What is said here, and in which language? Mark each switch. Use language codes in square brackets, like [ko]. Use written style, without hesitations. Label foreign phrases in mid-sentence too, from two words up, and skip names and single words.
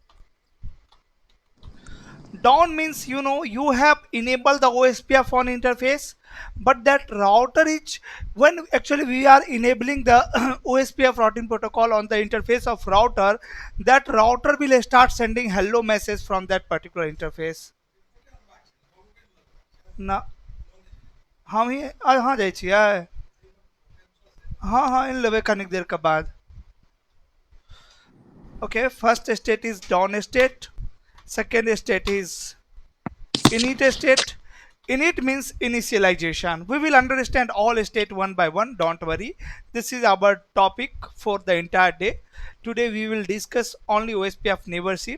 [en] Down means you have enabled the OSPF on interface, but that router is when actually we are enabling the OSPF routing protocol on the interface of router, that router will start sending hello message from that particular interface. [mai] ना हम ही हाँ जाइ छियै हाँ हाँ इन लेबै कनिक देर के बाद. [en] Okay, first state is down state, second state is init state. Init means initialization. We will understand all state one by one, don't worry. This is our topic for the entire day. Today we will discuss only OSPF neighborship.